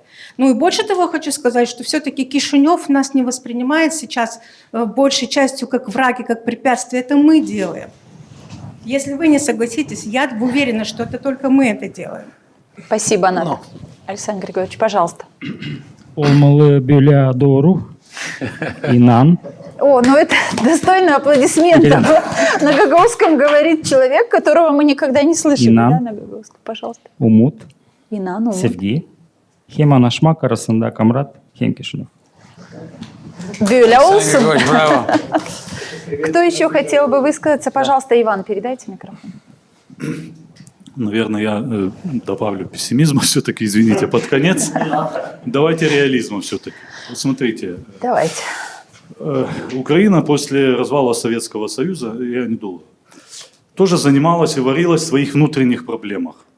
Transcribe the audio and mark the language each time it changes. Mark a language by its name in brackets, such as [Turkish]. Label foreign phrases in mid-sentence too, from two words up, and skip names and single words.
[Russian] Ну и больше того хочу сказать, что все-таки Кишинев нас не воспринимает сейчас большей частью как враг и как препятствие. Это мы делаем. Если вы не согласитесь, я уверена, что это только мы это делаем. Спасибо, Ната. Александр Григорьевич, пожалуйста. [Gagauz] Olmalı böyle doğru. İnan. [Russian] О, ну это достойно аплодисментов. На гагаузском говорит человек, которого мы никогда не слышали. [Gagauz] İnan. [Russian] Да, на гагаузском, пожалуйста. [Gagauz] Umut. İnan, Umut. Sevgi. Hem anlaşmak arasında Kamrat, hem Kişinев. Böyle olsun. [Russian] Браво. Кто еще хотел бы высказаться? Пожалуйста, Иван, передайте микрофон. Наверное, я добавлю пессимизма все-таки, извините, под конец. Давайте реализма все-таки. Вот смотрите. Давайте. Украина после развала Советского Союза, я недолго, тоже занималась и варилась в своих внутренних проблемах.